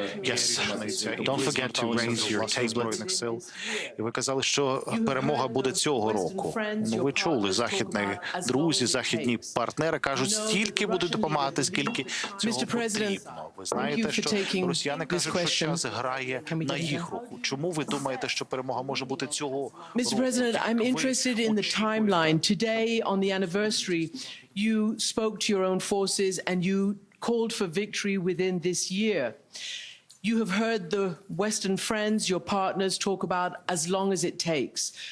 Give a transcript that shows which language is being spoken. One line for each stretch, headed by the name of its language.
English: Yes, don't forget to raise your tablet.
Ukrainian: І ви казали, що перемога буде цього року. Ви чули, західні друзі, західні партнери кажуть, стільки будуть допомагати, скільки цього потрібно. Ви знаєте, що росіяни кажуть, що час грає на їх руку. Чому ви думаєте, що перемога може бути цього року?
English: Mr. President, I'm interested in the timeline. Today, on the anniversary, you spoke to your own forces and you called for victory within this year. You have heard the Western friends, your partners, talk about as long as it takes.